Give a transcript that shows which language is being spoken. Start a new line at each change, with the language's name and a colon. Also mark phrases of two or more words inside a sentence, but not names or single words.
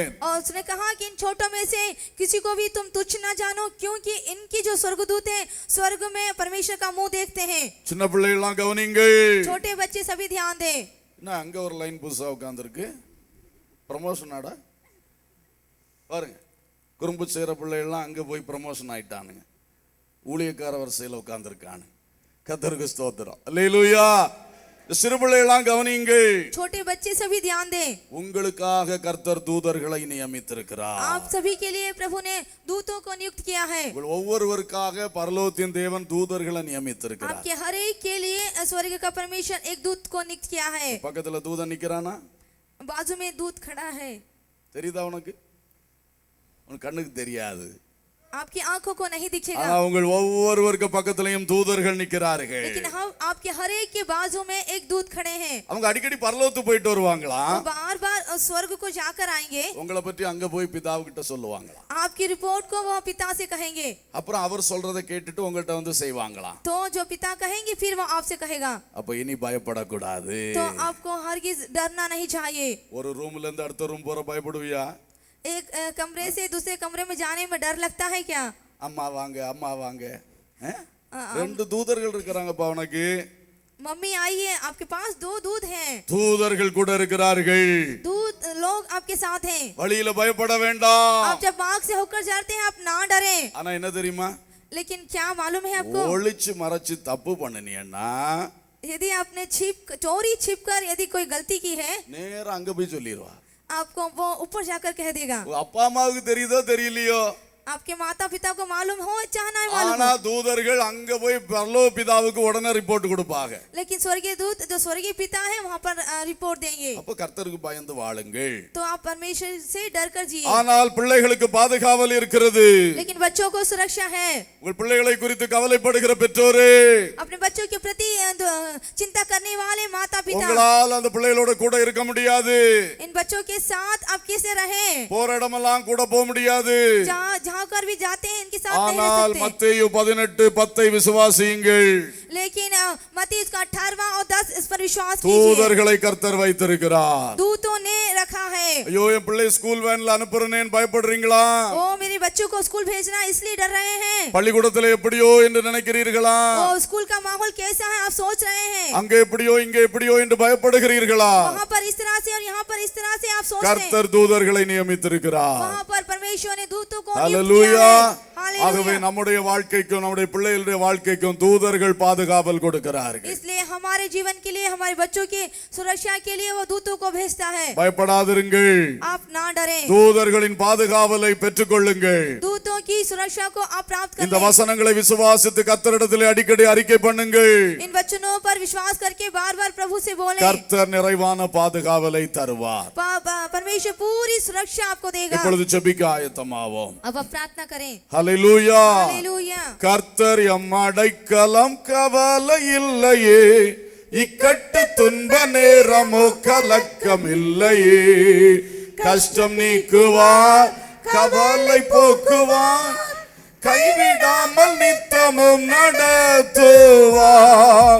Hindi: और उसने कहा कि इन छोटों में से किसी को भी तुम तुच्छ ना जानो, क्योंकि इनकी जो स्वर्गदूत हैं स्वर्ग में परमेश्वर का मुंह देखते हैं।
Tamil: சின்ன பிள்ளைகள்லாம் கவனிங்கள்.
Hindi: छोटे बच्चे सभी ध्यान दें।
Tamil: என்ன அங்க ஒரு லைன் புதுசா உட்கார்ந்துருக்கு, ப்ரமோஷன் ஆடா பாருங்க. குறும்பு செய்யற பிள்ளைகள்லாம் அங்க போய் ப்ரமோஷன் ஆயிட்டானுங்க, ஊழியக்கார வரிசையில் உட்கார்ந்துருக்கானு. கர்த்தருக்கு ஸ்தோத்திரம். அல்லேலூயா. சிறு பிள்ளைகளாம் கவனியுங்கள்.
Hindi: छोटे बच्चे सभी ध्यान दें।
Tamil: உங்களுக்காக கர்த்தர் தூதர்களை நியமித்திருக்கிறார்.
Hindi: आप सभी के लिए प्रभु ने दूतों को नियुक्त किया है।
Tamil: உங்கள் ஒவ்வொருவருக்காக பரலோகத்தின் தேவன் தூதர்களை நியமித்திருக்கிறார்.
Hindi: आपके हर एक के लिए स्वर्ग का परमेश्वर एक दूत को नियुक्त किया है।
Tamil: பக்கத்துல தூதன் நிக்கிறானா?
Hindi: बाजू में दूत खड़ा है,
Tamil: தெரியுதா உனக்கு? உனக்கு கண்ணுக்கு தெரியாது,
Hindi: आपकी आंखों को नहीं दिखेगा,
Tamil: ஆனா உங்கள் ஒவ்வொருவருக்கு பக்கத்திலையும் தூதர்கள் நிக்கிறார்கள்.
Hindi: लेकिन हम आपके हर एक के बाजू में एक दूत खड़े हैं।
Tamil: அவங்க அடிக்கடி பரலோகத்துக்கு போயிட்டு வருவாங்களா?
Hindi: वो बार बार स्वर्ग को जाकर आएंगे,
Tamil: உங்களை பற்றி அங்க போய் பிதாவுகிட்ட சொல்லுவாங்களா?
Hindi: आपकी रिपोर्ट को वो पिता से कहेंगे,
Tamil: அப்புறம் அவர் சொல்றதை கேட்டுட்டு உங்கள்கிட்ட வந்து செய்வாங்களா?
Hindi: तो जो पिता कहेंगे फिर वो आपसे कहेगा।
Tamil: அப்ப இனி பயப்படக்கூடாது.
Hindi: तो आपको हरगिज डरना नहीं चाहिए।
Tamil: ஒரு ரூம்ல இருந்து அடுத்த ரூம் போற பயப்படுவியா?
Hindi: एक कमरे से दूसरे कमरे में जाने में डर लगता है क्या?
Tamil: அம்மா வாங்க, அம்மா வாங்க. ரெண்டு தூதர்கள் இருக்கிறாங்கப்பா உனக்கு.
Hindi: मम्मी आइए, आपके पास दो दूध हैं,
Tamil: தூதர்கள் கூட இருக்கிறார்கள்.
Hindi: दूध लोग आपके साथ हैं।
Tamil: வழியில பயப்பட வேண்டாம்.
Hindi: आप जब मार्ग से होकर जाते हैं आप ना डरें।
Tamil: ஆனா என்ன தெரியுமா?
Hindi: लेकिन क्या मालूम है आपको,
Tamil: ஒளிச்சு மறைச்சு தப்பு பண்ணினா
Hindi: यदि आपने चोरी छिप कर यदि कोई गलती की है,
Tamil: நேரா அங்க போய் சொல்லிடுவா.
Hindi: आपको वो ऊपर जाकर कह देगा।
Tamil: அப்பா அம்மாவுக்கு தெரியுதோ தெரியலையோ,
Hindi: आपके माता पिता को मालूम हो चाहे ना मालूम
Tamil: ஆனா
Hindi: हो,
Tamil: தூதர்கள் அங்க போய் பரலோக பிதாவுக்கு உடனே ரிப்போர்ட் கொடுப்பாங்க.
Hindi: लेकिन स्वर्गीय दूत जो स्वर्गीय पिता है वहाँ पर रिपोर्ट देंगे।
Tamil: அப்ப கர்த்தருக்கு பயந்து வாழுங்கள்.
Hindi: तो आप परमेश्वर से डर कर जिए।
Tamil: ஆனால் பிள்ளைகளுக்கு பாதுகாவல் இருக்கிறது.
Hindi: लेकिन बच्चों को सुरक्षा है।
Tamil: உங்கள் பிள்ளைகளை குறித்து கவலைப்படுகிற பெற்றோரே,
Hindi: अपने बच्चों के प्रति चिंता करने वाले माता पिता,
Tamil: உங்களால் அந்த பிள்ளைகளோட கூட இருக்க முடியாது.
Hindi: इन बच्चों के साथ आप कैसे रहें?
Tamil: போற இடமெல்லாம் கூட போக முடியாது.
Hindi: जहाँ कर भी जाते हैं इनके साथ नहीं रह
Tamil: ஆனால்
Hindi: सकते।
Tamil: மத்தேயு 18:10 விசுவாசியுங்கள்.
Hindi: लेकिन मत्ती उसका 18वां और 10 इस पर विश्वास कीजिए।
Tamil: தூதர்களை கர்த்தர் வைத்திருக்கிறார்.
Hindi: दूतों ने रखा है।
Tamil: ஐயோ என் பிள்ளை
English: school van
Tamil: அனுப்புறேன்னு பயப்படுறீங்களா?
Hindi: ओ मेरे बच्चों को स्कूल भेजना इसलिए डर रहे हैं।
Tamil: பள்ளிக்கூடத்துல எப்படியோ என்று நினைக்கிறீர்களா?
Hindi: ओ स्कूल का माहौल कैसा है आप सोच रहे हैं।
Tamil: அங்க எப்படியோ இங்க எப்படியோ என்று பயப்படுகிறீர்களா?
Hindi: वहाँ पर इस तरह से और यहाँ पर इस तरह से आप सोच रहे हैं।
Tamil: கர்த்தர் தூதர்களை நியமித்திருக்கிறார்.
Hindi: वहाँ पर परमेश्वर ने दूतों को नियुक्त
Tamil: ஹalleluya.
Hindi: किया है।
Tamil: ஆகவே
Hindi: हालेलुया।
Tamil: நம்முடைய வாழ்க்கைக்கும் நம்முடைய பிள்ளைகளுடைய வாழ்க்கைக்கும் தூதர்கள் பாதுகாவல் கொடுக்கிறார்கள்.
Hindi: इसलिए हमारे जीवन के लिए हमारे बच्चों की सुरक्षा के लिए वो दूतों को भेजता है।
Tamil: பயப்படாதிருங்கள்.
Hindi: आप ना डरें,
Tamil: தூதர்களின் பாதுகாவலை பெற்றுக்கொள்ளுங்கள்.
Hindi: दूतों की सुरक्षा को आप प्राप्त कर
Tamil: இந்த
Hindi: लें।
Tamil: வசனங்களை விசுவாசித்து கர்த்தரிடத்திலே அடிக்கடி அறிக்கை பண்ணுங்கள்.
Hindi: इन वचनों पर विश्वास करके बार बार प्रभु से बोलें।
Tamil: கர்த்தர் நிறைவான பாதுகாவலை தருவார்.
Hindi: परमेश्वर पूरी सुरक्षा आपको देगा।
Tamil: இப்பொழுது ஜெபிக்க ஆயத்தமாவோம்.
Hindi: अब आप प्रार्थना करें।
Tamil: ஹalleluya.
Hindi: हालेलुया।
Tamil: கர்த்தர் எம் அடைக்கலம், கவலை இல்லையே, இக்கட்டு துன்ப நேரமோ கலக்கம் இல்லையே. கஷ்டம் நீக்குவார், கவலை போக்குவார், கைவிடாமல் நித்தமும் நடத்துவார்.